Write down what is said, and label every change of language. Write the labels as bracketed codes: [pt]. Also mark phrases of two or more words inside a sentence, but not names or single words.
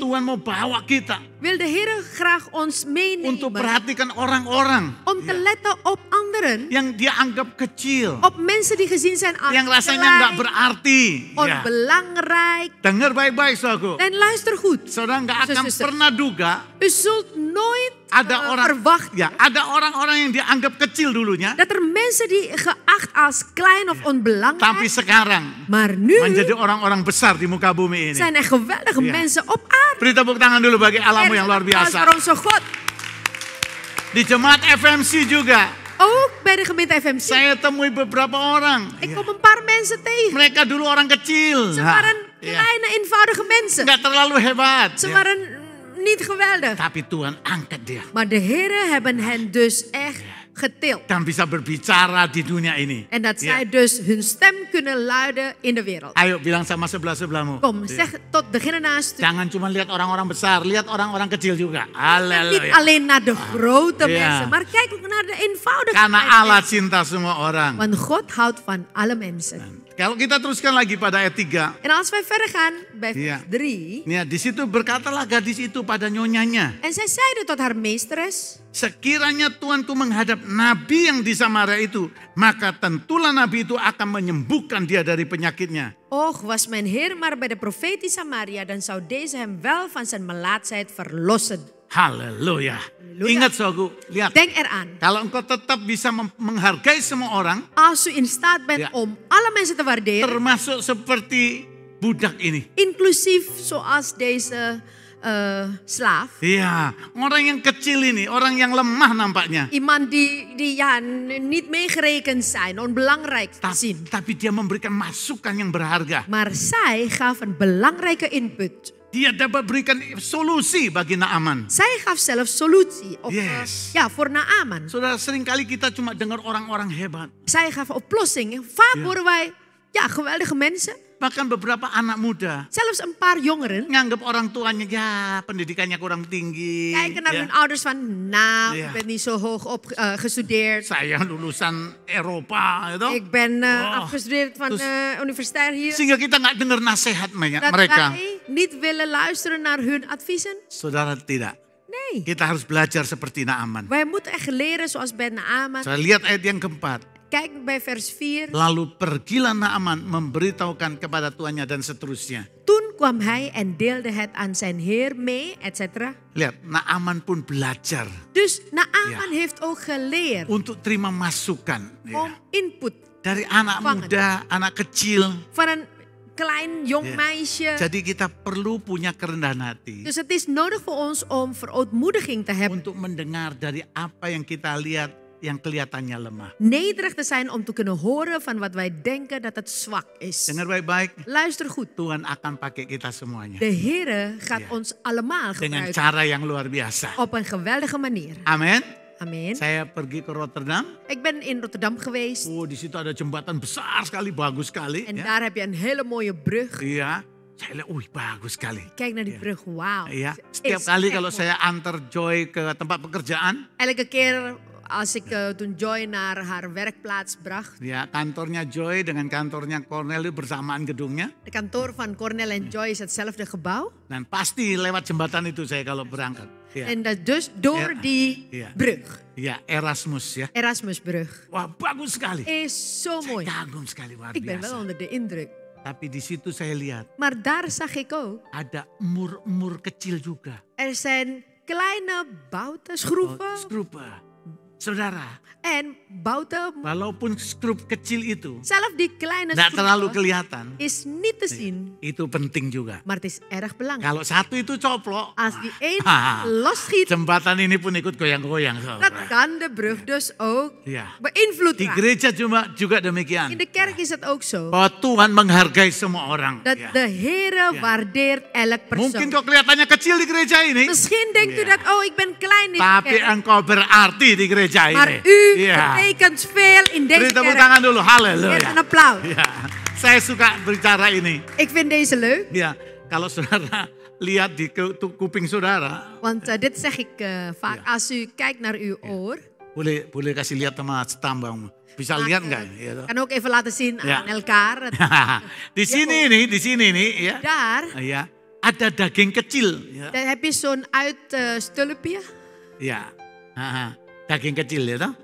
[id] Tuhan mau bawa kita [nl] wil de Heer graag ons [id] untuk [nl] meenemen. [id] perhatikan orang-orang [nl] Om te letten op anderen. [id] yang dia anggap kecil, [nl] Op mensen die gezien zijn als [id] yang rasanya nggak [nl] klein, [id] berarti. Ya. [nl] onbelangrijk. [id] Dengar baik-baik, saudaraku. [nl] En luister goed. [id] Saudara nggak akan [nl] Zus. [id] pernah duga [nl] U zult nooit [id] ada orang [nl] verwachten [id] ya, ada orang-orang yang dianggap kecil dulunya, [nl] dat er mensen die geacht als klein of onbelangrijk, [id] tapi sekarang [nl] maar nu [id] menjadi orang-orang besar di muka bumi ini. [nl] zijn er geweldige Ja. mensen op aarde. [id] Beri tepuk tangan dulu bagi Allahmu yang luar [nl] Applaus [id] biasa. [nl] voor onze God. [id] Di jemaat FMC juga, [nl] Ook bij de gemeente FMC. [id] saya temui beberapa orang. [nl] Ik kom een paar mensen tegen. [id] Mereka dulu orang kecil. [nl] Ze [id] Nah, [nl] waren [id] ya. [nl] kleine, eenvoudige mensen. [id] Nggak terlalu hebat. [nl] Ze [id] Ya. [nl] waren niet geweldig. [id] Tapi Tuhan angkat dia. [nl] Maar de heren hebben hen dus echt getild. [id] Dan bisa berbicara di dunia ini. [nl] En dat [id] Ya. [nl] zij dus hun stem kunnen luiden in de wereld. [id] Ayo bilang sama sebelah-sebelahmu. [nl] Kom, [id] Ya. [nl] zeg tot degene naast u. [id] Jangan cuma lihat orang-orang besar, lihat orang-orang kecil juga. [nl] Niet [id] Haleluya. [nl] alleen naar de grote Ja. mensen, maar kijk ook naar de eenvoudige [id] Karena [nl] mensen. [id] Allah cinta semua orang. [nl] Want God houdt van alle mensen. [id] Kalau kita teruskan lagi pada ayat 3. [nl] En als wij verder gaan bij vers Ja. 3. [id] Ya, di situ berkatalah gadis itu pada nyonyanya. [nl] En zij zeiden tot haar meesteres. [id] Sekiranya tuanku menghadap nabi yang di Samaria itu, maka tentulah nabi itu akan menyembuhkan dia dari penyakitnya. [nl] Och, was mijn heer maar bij de profeet in Samaria, dan zou deze hem wel van zijn melaatsheid verlossen. [id] Haleluya. [nl] Haleluya. [id] Ingat saudaraku, lihat. [nl] Denk eraan. [id] Kalau engkau tetap bisa menghargai semua orang, [nl] Als u in staat bent Ja. om alle mensen te waarderen, [id] termasuk seperti budak ini. [nl] inclusief zoals deze slaaf. [id] Iya, orang yang kecil ini, orang yang lemah nampaknya. [nl] Iemand die ja, niet meegerekend zijn, onbelangrijk zien. [id] Tapi dia memberikan masukan yang berharga. [nl] Maar zij gaf een belangrijke input. [id] Dia dapat berikan solusi bagi Naaman. [nl] Zij gaf zelf solutie. Of, Yes. ja, voor Naaman. [id] Saudara, seringkali kita cuma dengar orang-orang hebat. [nl] Zij gaf oplossingen. Vaak Ja. horen wij geweldige mensen. [id] Bahkan beberapa anak muda [nl] Zelfs een paar jongeren [id] nganggap orang tuanya ya pendidikannya kurang tinggi. [nl] kijken naar [id] ya. [nl] hun ouders van, nou, Ja. ik ben niet zo hoog gestudeerd. [id] Saya lulusan Eropa, gitu. [nl] Ik ben Oh. afgestudeerd van Dus- de universiteit hier. [id] Sehingga kita nggak dengar nasihat [nl] Dat [id] mereka. [nl] wij niet willen luisteren naar hun adviezen? [id] Saudara tidak. [nl] Nee, Nee. [id] Kita harus belajar seperti Naaman. [nl] Wij moeten echt leren zoals bij Naaman. [id] Saya lihat ayat yang keempat. [nl] Kijk bij vers 4. [id] Lalu pergilah Naaman memberitahukan kepada tuannya dan seterusnya. [nl] Toen kwam hij en deelde het aan zijn heer mee, etc. [id] Lihat, Naaman pun belajar [nl] Dus Naaman heeft ook geleerd [id] untuk terima masukan. [nl] om input [id] Dari anak [nl] Vangen. [id] muda, anak kecil. [nl] van een klein jong Ja. meisje. [id] Jadi kita perlu punya kerendahan hati. [nl] Dus het is nodig voor ons om verootmoediging te hebben. [id] Untuk mendengar dari apa yang kita lihat yang kelihatannya lemah. [nl] Nederig te zijn om te kunnen horen van wat wij denken dat het zwak is. [id] Dengar baik-baik, [nl] Luister goed. [id] Tuhan akan pakai kita semuanya. [nl] De Heere gaat Ja. ons allemaal [id] Dengan [nl] gebruiken [id] cara yang luar biasa. [nl] op een geweldige manier. [id] Amin. [nl] Amen. [id] Saya pergi ke Rotterdam. [nl] Ik ben in Rotterdam geweest [id] Oh, di situ ada jembatan besar sekali, bagus sekali. [nl] en [id] Ya. [nl] daar heb je een hele mooie brug. [id] Iya, saya lihat, bagus sekali. [nl] Kijk naar die Ja. brug, wauw. [id] Iya, [nl] Het [id] setiap [nl] is [id] kali [nl] echt [id] kalau [nl] mooi. [id] saya antar Joy ke tempat pekerjaan, [nl] Elke keer als ik toen Joy naar haar werkplaats bracht. [id] ya kantornya Joy dengan kantornya Cornel itu bersamaan gedungnya. [nl] De kantoor van Cornel en Joy is hetzelfde gebouw. [id] Dan pasti lewat jembatan itu saya kalau berangkat. Ya, [nl] En dat dus door Ja. die Ja. brug, [id] ya Erasmus ya. [nl] Erasmusbrug, [id] Wah, bagus sekali. [nl] is zo [id] Saya [nl] mooi. [id] kagum sekali, luar [nl] Ik ben wel [id] biasa. [nl] onder de indruk. [id] Tapi di situ saya lihat [nl] Maar daar zag ik ook, [id] ada mur-mur kecil juga. [nl] er zijn kleine bouten, schroeven [id] Skrupa. Saudara, [nl] en bouten. [id] walaupun skrup kecil itu [nl] Zelf die kleine [id] tidak terlalu [nl] schroeven [id] kelihatan, [nl] is niet te zien, [id] itu penting juga. [nl] maar het is erg belangrijk. [id] Kalau satu itu coplok, [nl] Als die één Ah. losschiet, [id] jembatan ini pun ikut goyang-goyang. [nl] dan [id] saudara. [nl] kan de brug dus ook [id] Ya. [nl] beïnvloed [id] Di [nl] raken. [id] gereja juga [nl] In [id] demikian. [nl] de kerk is het ook zo. [id] Bahwa Tuhan menghargai semua orang. [nl] Dat [id] Ya. [nl] de Heere Ja. waardeert elk [id] Mungkin [nl] persoon. [id] kok kelihatannya kecil di gereja ini, [nl] Misschien denkt u Ja. dat, oh ik ben klein in de [id] tapi [nl] kerk. [id] engkau berarti di gereja [nl] Maar [id] ini. [nl] u [id] Ya. [nl] betekent veel in [id] Beri [nl] deze [id] tepuk [nl] kerk. [id] tangan dulu, [nl] Eerst [id] haleluya. [nl] een applaus. [id] Ya. Saya suka berbicara ini. [nl] Ik vind deze leuk, [id] Ya, kalau saudara lihat di kuping saudara, [nl] want dit zeg ik vaak. Ja. Als u kijkt naar uw oor, [id] boleh kasih lihat sama stambang. Bisa lihat nggak? ini, ya, toh? [nl] kan ook even laten zien Ja. aan elkaar. [id] di sini nih, ya. [nl] Daar, [id] Ya, ada daging kecil. Ya. [nl] daar heb je zo'n uitstulpje. [id] Ya, daging kecil ya toh.